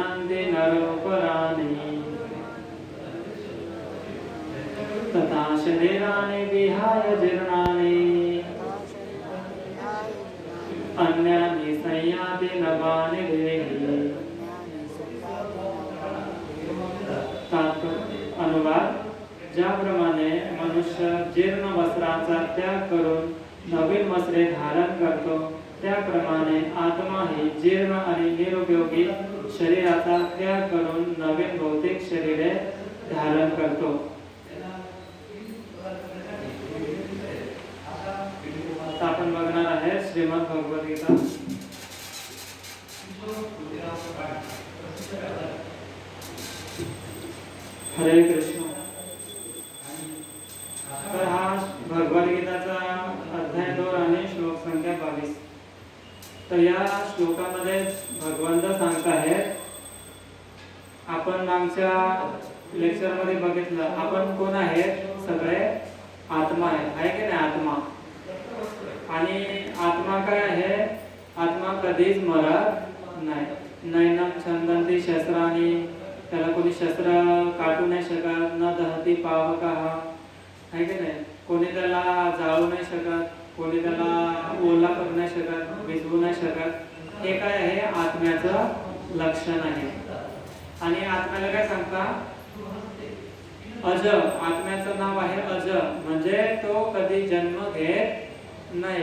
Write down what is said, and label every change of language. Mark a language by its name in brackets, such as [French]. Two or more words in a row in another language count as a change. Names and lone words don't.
[Sanskrit] संयन्ति नरोपराणि तथा शरीराणि विहाय जीर्णानि अन्यानि संयाति नवानि देहि। [Marathi] अनुवाद: ज्याप्रमाणे मनुष्य जीर्ण वस्त्रांचा त्याग करून नवीन वस्त्रे धारण करतो, त्याप्रमाणे आत्मा ही जीर्ण आणि निरुपयोगी शरीराचा त्याग करून नवीन भौतिक शरीरे धारण करतो। आपण बघणार आहे श्रीमद भगवद्गीता। हरे कृष्ण। तर हा भगवद्गीताचा अध्याय 2 आणि श्लोक संख्या 22। तर या श्लोकामध्ये भगवंत सांगत आहेत, आपण मागच्या लेक्चर मध्ये बघितलं, आपण कोण आहे? सगळे आत्मा आहे की नाही? आत्मा। आणि आत्मा काय आहे? आत्मा कधीच मरत नाही। [Sanskrit] नैनम छंदंती शस्त्राणी, [Marathi] त्याला कोणी शस्त्र काटू नाही शकत। [Sanskrit] न दहती पावकः, [Marathi] आहे की नाही? कोणी त्याला जाळू नाही शकत, कोणी त्याला ओला करू नाही शकत, भिजवू नाही शकत। हे काय आहे? आत्म्याचं लक्षण आहे। आणि आत्म्याला काय सांगता? अज। आत्म्याचं नाव आहे अज, म्हणजे तो कधी जन्म घेत नाही।